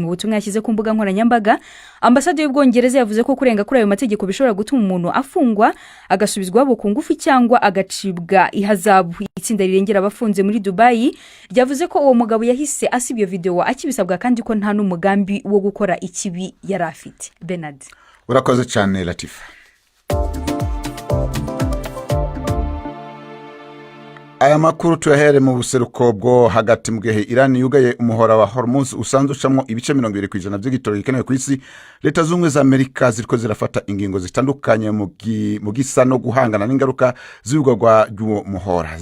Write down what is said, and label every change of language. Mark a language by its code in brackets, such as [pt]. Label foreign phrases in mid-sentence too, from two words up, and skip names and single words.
[rw] Mu butumwa yashyize ku mbuga nkoranyambaga, ambasade y'Ubwongereza yavuze ko kurenga kuri ayo mategeko bishobora gutuma umuntu afungwa, agasubizwa ku ngufu cyangwa agacibwa ihazabu. Itsinda rirengera abafunze muri Dubai ryavuze ko uwo mugabo yahise asiba iyo video akibisabwa kandi ko nta n'umugambi wo gukora ikibi yari afite. Bernard, urakoze cyane Latifa. [rn] Aya makuru tuyahere mu buseruko bwo hagati mu gihe Iran yugaye umuhora wa Hormuz usanzwe ucamwo ibice 20% by'igitoro gikenewe ku isi. Leta z'Ubumwe za Amerika ziriko zirafata ingingo zitandukanye mu gisa no guhangana n'ingaruka z'ubugwa ry'uwo muhora.